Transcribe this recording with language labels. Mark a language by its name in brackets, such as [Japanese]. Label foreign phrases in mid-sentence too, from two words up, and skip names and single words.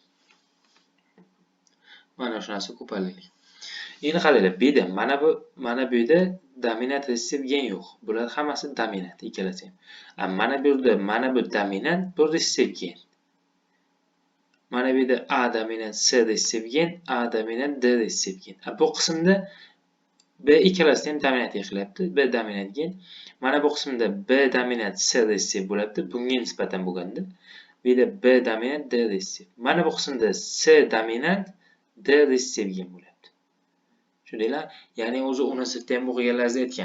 [Uzbek] Mana shu narsa ko'p allellik. Endi qaranglar, bu yerda mana bu yerda dominant resessiv gen yo'q. Bular hammasi dominant ikkalasi ham. Mana bu yerda mana bu dominant, bu resessiv gen. Mana bu yerda A dominant, C resessiv gen, A dominant, D resessiv gen. Bu qismda B ikkalasi ham dominantlik qilyapti. B dominant gen. Mana bu qismda B dominant, C resessiv bo'lyapti. Bunga nisbatan bo'lganda. Bu yerda B dominant, D resessiv. Mana bu qismda C dominant, D resessiv gen bo'lyapti. Shundaylar, ya'ni o'zi universitetda ham o'qiganlaringiz aytgan.